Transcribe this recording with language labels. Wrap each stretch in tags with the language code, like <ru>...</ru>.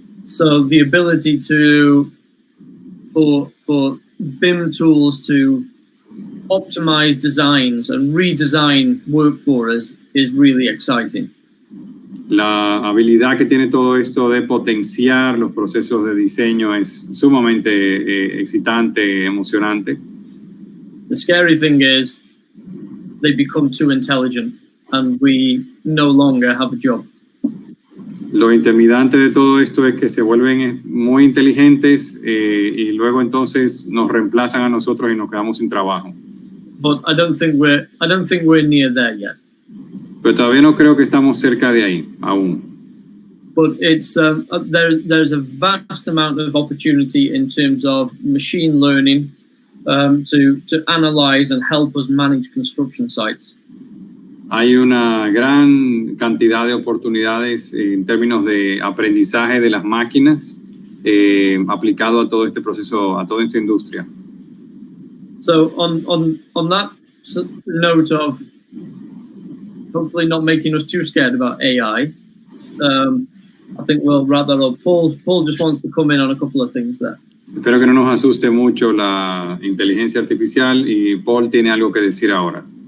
<en>So the ability for BIM tools to optimize designs and redesign work for us is really exciting.</en> <es>La habilidad que tiene todo esto de potenciar los procesos de diseño es sumamente excitante, emocionante.</es> <en>The scary thing is they become too intelligent and we no longer have a job.</en> <es>Lo intimidante de todo esto es que se vuelven muy inteligentes y luego entonces nos reemplazan a nosotros y nos quedamos sin trabajo.</es> <en>But I don't think we're near there yet.</en> <es>Pero todavía no creo que estamos cerca de ahí aún.</es> <en>But it's there's a vast amount of opportunity in terms of machine learning to analyze and help us manage construction sites.</en> <es>Hay una gran cantidad de oportunidades en términos de aprendizaje de las máquinas aplicado a todo este proceso, a toda esta industria.</es> <en>So on that note of hopefully not making us too scared about AI, I think we'll wrap that up. Paul just wants to come in on a couple of things there.</en> <es>Espero que no nos asuste mucho la inteligencia artificial y Paul tiene algo que decir ahora.</es>